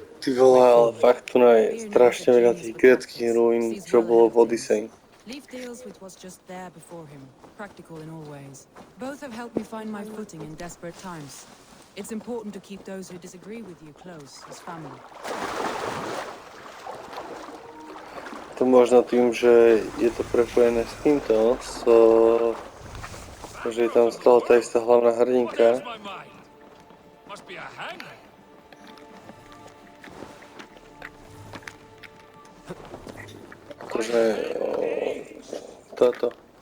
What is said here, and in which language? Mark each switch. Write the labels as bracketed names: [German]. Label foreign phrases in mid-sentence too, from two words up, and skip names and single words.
[Slovak] Ty vole, ale fakt tu je strašne veľa tých gréckych ruín, čo bolo v Odyssey. [English] Leaf deals with what's just there before him, practical in all ways. Both have helped me find my footing in desperate times. It's important to keep those who disagree with you close, as family. [Slovak] To možno tým, že je to prepojené s týmto, že je tam z toho tá istá hlavná hrdinka. Akože toto.